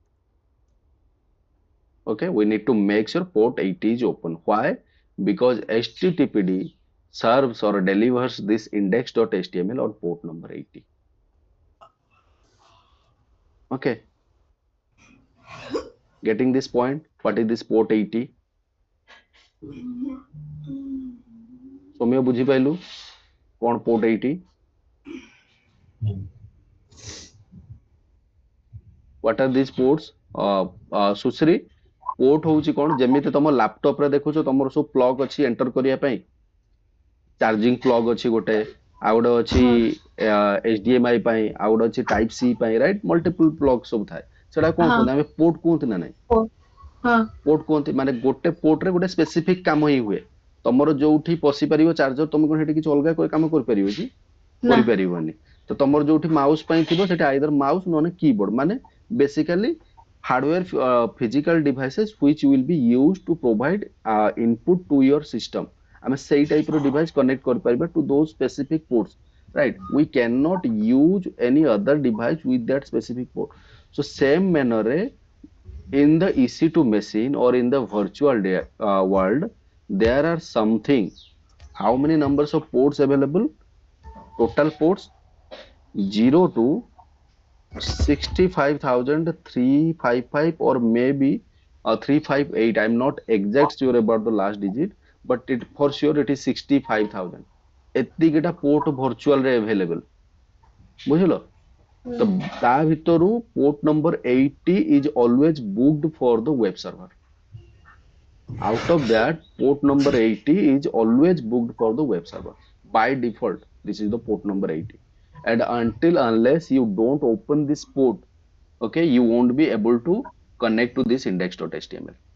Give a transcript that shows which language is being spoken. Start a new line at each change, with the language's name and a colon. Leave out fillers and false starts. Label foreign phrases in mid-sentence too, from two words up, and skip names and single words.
English: Okay, we need to make sure port 80 is open. Why? Because HTTPD serves or delivers this index.html on port number 80. Okay, getting this point? What is this port 80?
Odia: ସୌମ୍ୟ ବୁଝିପାଇଲୁ କଣ port 80? Hmm.
English: What are these ports?
Odia: ସୁଶ୍ରୀ port ହଉଛି କଣ, ଯେମିତି ତମ ଲାପଟପ ରେ ଦେଖୁଛ ତମର ସବୁ ପ୍ଲଗ ଅଛି ଏଣ୍ଟର କରିବା ପାଇଁ,
English: charging plug
Odia: ଅଛି ଗୋଟେ, ଆଉ ଗୋଟେ ଅଛି Huh. HDMI ପାଇଁ, ଆଉ ଗୋଟେ ଅଛି
English: Type C
Odia: ପାଇଁ, ରାଇଟ?
English: multiple plug
Odia: ସବୁ ଥାଏ, ସେଟା କଣ Huh. କୁହନ୍ତି, ଆମେ ପୋର୍ଟ କୁହନ୍ତି ନା ନାଇଁ? Oh. Huh. ପୋର୍ଟ କୁହନ୍ତି, ମାନେ ଗୋଟେ ପୋର୍ଟ ରେ ଗୋଟେ ସ୍ପେସିଫିକ କାମ ହିଁ ହୁଏ। ତମର ଯୋଉଠି ପଶି ପାରିବ ଚାର୍ଜର, ତମେ କଣ ସେଠି କିଛି ଅଲଗା କାମ କରିପାରିବ କି?
English: Nah.
Odia: କରିପାରିବନି। ତ ତମର ଯୋଉଠି ମାଉସ ପାଇଁ ଥିବ ସେଠି
English: either mouse
Odia: ନହେଲେ କିବୋର୍ଡ, ମାନେ ବେସିକାଲି
English: hardware physical devices which will be used to provide input to your system,
Odia: ଆମେ ସେଇ ଟାଇପ ର ଡିଭାଇସ କନେକ୍ଟ କରିପାରିବା
English: to those specific ports, right? We cannot use any other device with that specific port. So same manner ରେ in the EC2 machine or in the world, there are something, how many numbers of ports available? Total ports 0 to 65,355, or maybe 358. I'm not exact sure about the last digit, but it for sure it is 65,000.
Odia: ଏତିକିଟା port virtual ରେ available, ବୁଝିଲ? ତ ତା ଭିତରୁ
English: port number 80 is always booked for the web server. Out of that, port number 80 is always booked for the web server. By default, this is the port number 80. And until unless you don't open this port, okay, you won't be able to connect to this index.html.